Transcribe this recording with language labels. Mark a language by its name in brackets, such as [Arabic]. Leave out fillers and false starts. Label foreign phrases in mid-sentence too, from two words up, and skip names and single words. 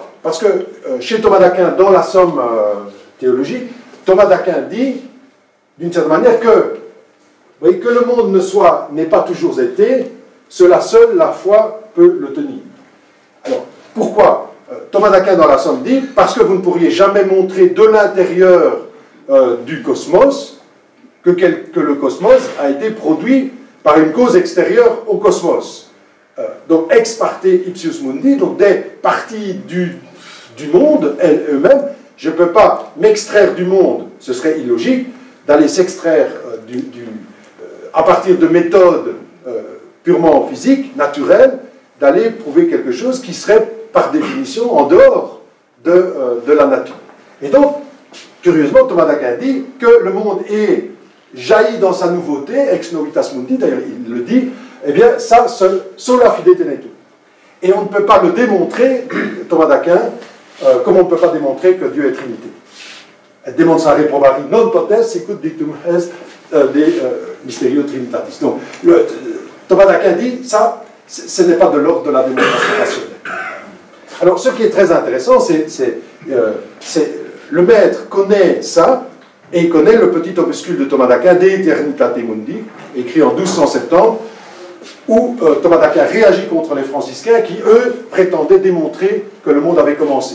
[French] Parce que chez Thomas d'Aquin, dans la somme théologique, Thomas d'Aquin dit, d'une certaine manière, que le monde n'ait pas toujours été, cela seul, la foi, peut le tenir. Alors, pourquoi? Thomas d'Aquin, dans la somme, dit, parce que vous ne pourriez jamais montrer de l'intérieur du cosmos que le cosmos a été produit par une cause extérieure au cosmos. Donc, [Latin] ex parte ipsius mundi, [French] donc des parties du monde eux-mêmes. Je ne peux pas m'extraire du monde, ce serait illogique, d'aller s'extraire à partir de méthodes purement physiques, naturelles, d'aller prouver quelque chose qui serait, par définition, en dehors de la nature. Et donc, curieusement, Thomas d'Aquin dit que le monde est jailli dans sa nouveauté, [Latin] ex novitas mundi, [French] d'ailleurs il le dit, eh bien, ça, [Latin] sola fide tenetur. [French] Et on ne peut pas le démontrer, Thomas d'Aquin, comme on ne peut pas démontrer que Dieu est Trinité. [Latin] Demonstrare probari non potest sicut dictum est de mysterio trinitatis. [French] Donc, Thomas d'Aquin dit, ça, ce n'est pas de l'ordre de la démonstration rationnelle. Alors, ce qui est très intéressant, c'est le maître connaît ça, et il connaît le petit opuscule de Thomas d'Aquin, De Aeternitate Mundi, écrit en 1270, où Thomas d'Aquin réagit contre les franciscains qui, eux, prétendaient démontrer que le monde avait commencé.